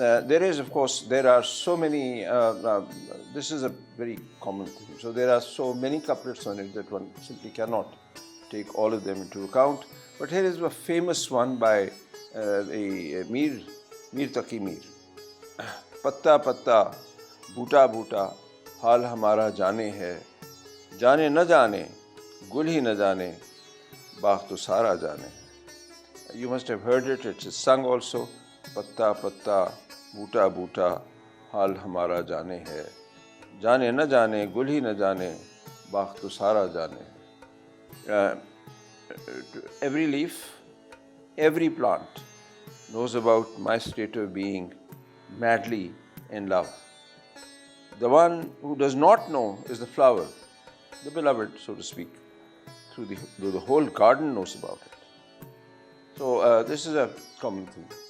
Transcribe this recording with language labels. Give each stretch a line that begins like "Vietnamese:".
English: There is, of course, there are so many, this is a very common thing, so there are so many couplets on it that one simply cannot take all of them into account. But here is a famous one by the Mir Taqi Mir.
Urdu: Patta patta, bhuta bhuta, حال ہمارا جانے ہے، جانے نہ جانے، گل ہی نہ جانے، باغ تو سارا جانے.
English: You must have heard it, it's sung also.
Urdu: پتا پتا، بوٹا بوٹا، حال ہمارا جانے ہے، جانے نہ جانے، گل ہی نہ جانے، باغ تو سارا جانے.
English: Every leaf, every plant knows about my state of being madly in love. The one who does not know is the flower, the beloved, so to speak. Though the whole garden knows about it. So this is a common thing.